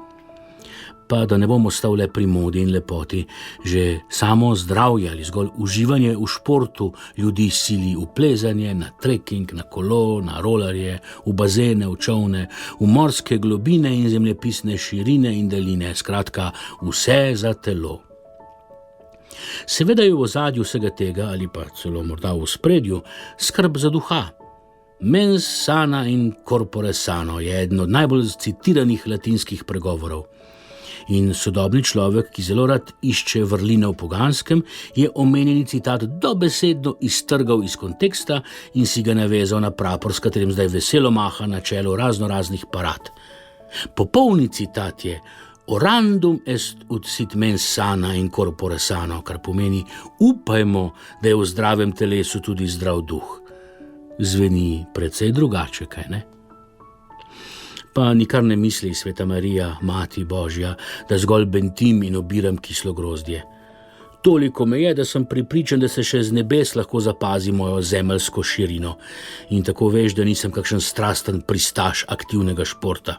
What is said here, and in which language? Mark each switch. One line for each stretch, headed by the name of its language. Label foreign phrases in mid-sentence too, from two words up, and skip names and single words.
Slovenian: Pa da ne bom ostal le pri modi in lepoti, že samo zdravje ali zgolj uživanje v športu ljudi sili v plezanje, na trekking, na kolo, na rolarje, v bazene, v čolne, v morske globine in zemljepisne širine in daljine, skratka vse za telo. Seveda je v ozadju vsega tega, ali pa celo morda v ospredju, skrb za duha.
Latin: Mens sana in corpore sano
Slovenian: je eden od najbolj citiranih latinskih pregovorov. In sodobni človek, ki zelo rad išče vrline v poganskem, je omenjeni citat dobesedno iztrgal iz konteksta in si ga navezal na prapor, s katerim zdaj veselo maha na čelu raznoraznih parad. Popolni citat je
Latin: orandum est ut sit mens sana in corpore sano,
Slovenian: kar pomeni upajmo, da je v zdravem telesu tudi zdrav duh. Zveni precej drugače, kaj ne? Pa nikar ne misli, Sveta Marija, Mati Božja, da zgolj bentim in obiram kislo grozdje. Toliko me je, da sem prepričan, da se še z nebes lahko zapazi mojo zemeljsko širino in tako veš, da nisem kakšen strasten pristaš aktivnega športa.